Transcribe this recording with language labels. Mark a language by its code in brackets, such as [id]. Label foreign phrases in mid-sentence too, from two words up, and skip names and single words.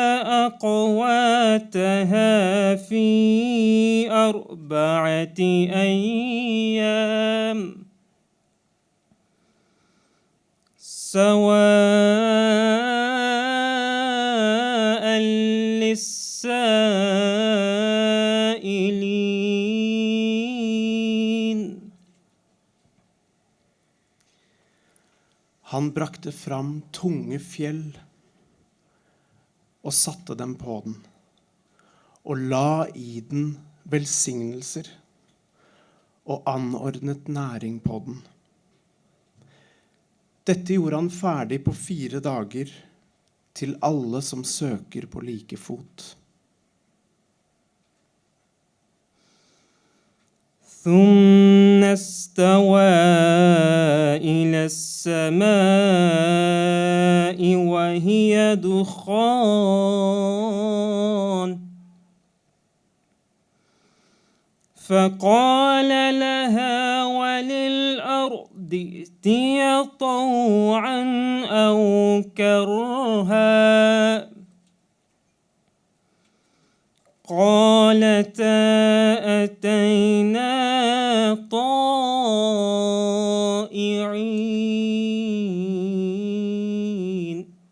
[ar] أقواتها في 4 أيام سواء للسائلين. [no] Han brakte fram tunge fjell og satte dem på den, og la i den velsignelser og anordnet næring på den. Dette gjorde han ferdig på 4 dager til alle som søker på like fot. [ar] ثم استوى إلى السماء وهي دخان فقال لها وللأرض ائتيا طوعا أو كرها قالتا أتينا طائعين.